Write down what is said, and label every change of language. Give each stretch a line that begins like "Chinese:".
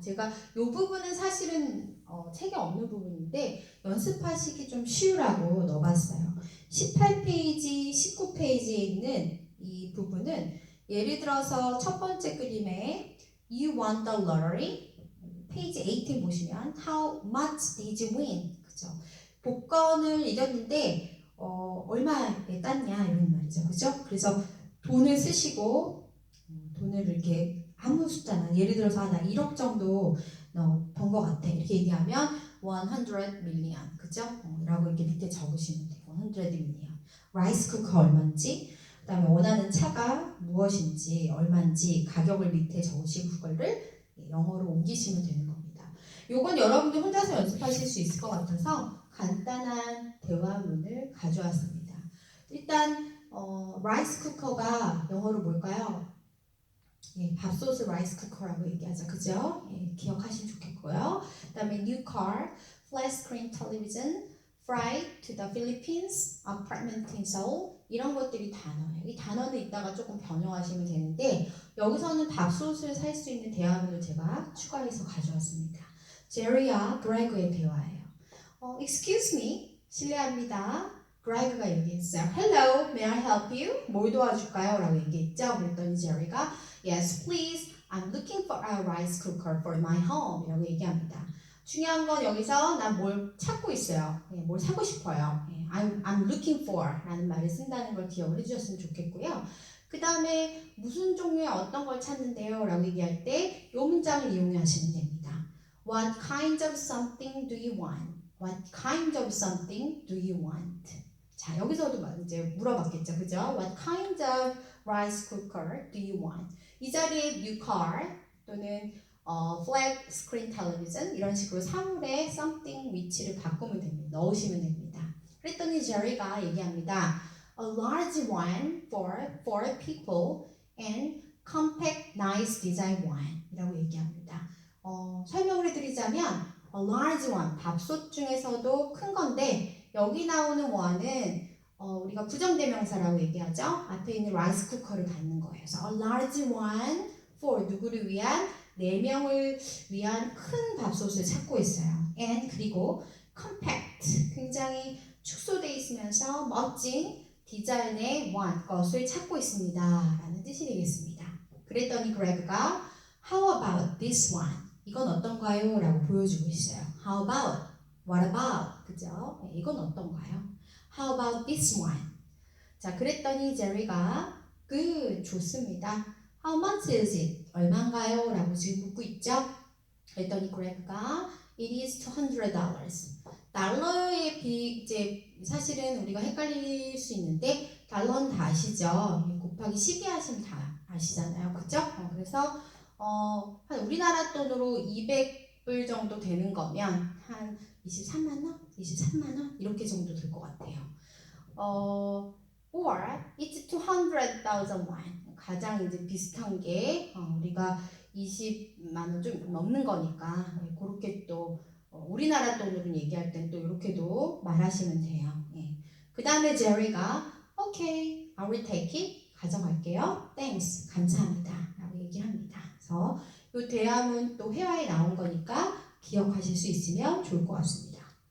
Korean: 제가 이 부분은 사실은 책에 없는 부분인데 연습하시기 좀 쉬우라고 넣어봤어요. 18페이지, 19페이지에 있는 이 부분은 예를 들어서 첫 번째 그림에
English: You won the lottery.
Korean: 페이지 18 보시면
English: How much did you win?
Korean: 그죠? 복권을 이겼는데 얼마에 땄냐 이런 말이죠. 그죠? 그래서 돈을 쓰시고 돈을 이렇게 아무 숫자나 예를 들어서 나 1억 정도 번 것 같아 이렇게 얘기하면
English: 100 million
Korean: 그죠? 라고 이렇게 밑에 적으시면 돼요.
English: 100 million.
Korean: 라이스 쿠커 얼마인지 그 다음에 원하는 차가 무엇인지 얼마인지 가격을 밑에 적으시고 그거를 영어로 옮기시면 되는 겁니다. 요건 여러분들 혼자서 연습하실 수 있을 것 같아서 간단한 대화문을 가져왔습니다. 일단 라이스 쿠커가 영어로 뭘까요? 밥솥을 라이스 쿠커라고 얘기하죠. 그죠? 기억하시면 좋겠고요.
English: 그 다음에 new car, flat screen television, flight to the Philippines, apartment in Seoul
Korean: 이런 것들이 단어예요. 이 단어는 이따가 조금 변형하시면 되는데 여기서는 밥솥을 살 수 있는 대화문을 제가 추가해서 가져왔습니다. 제리와 그레그의 대화예요.
English: Excuse me,
Korean: 실례합니다. 그레그가 얘기했어요.
English: Hello, may I help you?
Korean: 뭘 도와줄까요? 라고 얘기했죠. 그랬더니 제리가
English: Yes, please. I'm looking for a rice cooker for my home.
Korean: 이라고 얘기합니다. 중요한 건 여기서 난 뭘 찾고 있어요. 뭘 사고 싶어요.
English: I'm looking for
Korean: 라는 말을 쓴다는 걸 기억을 해주셨으면 좋겠고요. 그 다음에 무슨 종류의 어떤 걸 찾는데요? 라고 얘기할 때 이 문장을 이용하시면 됩니다.
English: What kind of something do you want? What kind of something do you want?
Korean: 자, 여기서도 이제 물어봤겠죠. 그죠?
English: What kind of rice cooker do you want?
Korean: 이 자리에
English: new car
Korean: 또는
English: flat screen television
Korean: 이런 식으로 사물의 something 위치를 바꾸면 됩니다. 넣으시면 됩니다. 그랬더니 제리가 얘기합니다.
English: A large one for 4 people and compact nice design one
Korean: 이라고 얘기합니다. 설명을 해드리자면
English: a large one,
Korean: 밥솥 중에서도 큰 건데 여기 나오는 one은 우리가 부정대명사라고 얘기하죠. 앞에 있는 라이스 쿠커를 갖는 거예요. 그래서
English: a large one for
Korean: 누구를 위한 4명을 위한 큰 밥솥을 찾고 있어요. and 그리고 compact 굉장히 축소되어 있으면서 멋진 디자인의 one 것을 찾고 있습니다. 라는 뜻이 되겠습니다. 그랬더니 그레그가
English: How about this one?
Korean: 이건 어떤가요? 라고 보여주고 있어요.
English: How about? What about?
Korean: 그죠? 네, 이건 어떤가요?
English: How about this one?
Korean: 자, 그랬더니 제리가 좋습니다.
English: How much is it?
Korean: 얼마인가요? 라고 지금 묻고 있죠? 그랬더니 그레그가
English: It is $200.
Korean: 달러에 이제 사실은 우리가 헷갈릴 수 있는데 달러는 다 아시죠? 곱하기 12 하시면 다 아시잖아요. 그죠? 그래서 한 우리나라 돈으로 200불 정도 되는 거면 한 23만 원? 23만 원? 이렇게 정도 될 것 같아요.
English: Or it's 200,000 won.
Korean: 가장 이제 비슷한 게 우리가 20만 원 좀 넘는 거니까 그렇게 또 우리나라 돈으로 얘기할 땐 또 이렇게도 말하시면 돼요. 예. 그 다음에 제리가
English: Okay, I will take it.
Korean: 가져갈게요.
English: Thanks.
Korean: 감사합니다. 라고 얘기를 합니다. 그래서 이 대화문 또 회화에 나온 거니까 기억하실 수 있으면 좋을 것 같습니다.